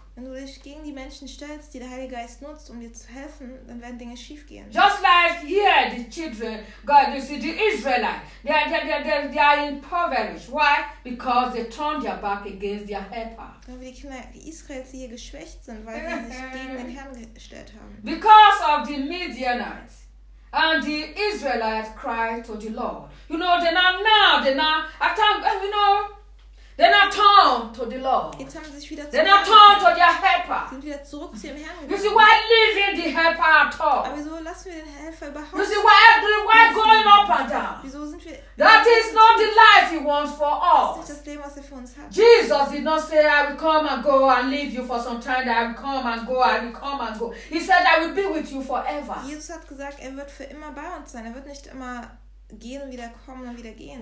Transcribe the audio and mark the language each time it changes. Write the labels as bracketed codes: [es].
[de] Wenn du dich gegen die Menschen stellst, die der Heilige Geist nutzt, um dir zu helfen, dann werden Dinge schief gehen. [en] Just like here, the children, God, you see, the Israelites, they are impoverished. Why? Because they turned their back against their helper. [de] Weil die Kinder Israels hier geschwächt sind, weil sie sich gegen den Herrn gestellt haben. [en] Because of the Midianites. And the Israelites cried to the Lord. You know, they are turned to the Lord. [de] Jetzt haben sie sich wieder zu. [en] They are turned to their helper. [de] Sind wieder zurück zu ihrem Herrn. [en] You see, why leaving the helper at all? [de] Aber wieso lassen wir den Helfer überhaupt? [en] You see, why going up and down? [de] Wieso sind wir? [en] That is not the life he wants for us. [de] Das ist das Leben, was er für uns hat. [en] Jesus did not say, I will come and go and leave you for some time. I will come and go. I will come and go. He said, I will be with you forever. [de] Jesus hat gesagt, er wird für immer bei uns sein. Er wird nicht immer gehen und wieder kommen und wieder gehen.